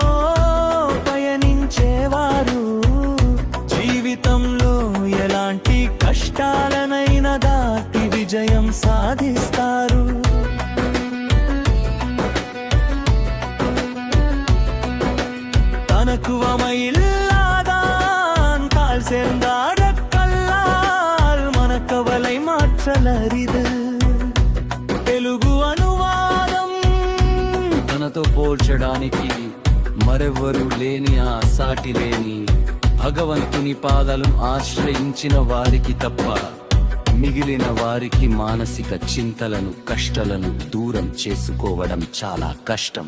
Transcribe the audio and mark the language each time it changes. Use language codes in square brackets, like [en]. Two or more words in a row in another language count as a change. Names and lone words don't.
[te] పయనించేవారు జీవితంలో ఎలాంటి కష్టాలనైనా దాటి విజయం సాధిస్తారు. [ta] தனக்கு அமையில்லாதான் தாழ் சேர்ந்தாடக்கல்லால் மனக்கவலை மாற்றலரிது. [te] తెలుగు అనువాదం తనతో పోల్చడానికి మరెవ్వరూ లేని ఆ సాటి లేని భగవంతుని పాదాలను ఆశ్రయించిన వారికి తప్ప మిగిలిన వారికి మానసిక చింతలను కష్టాలను దూరం చేసుకోవడం చాలా కష్టం.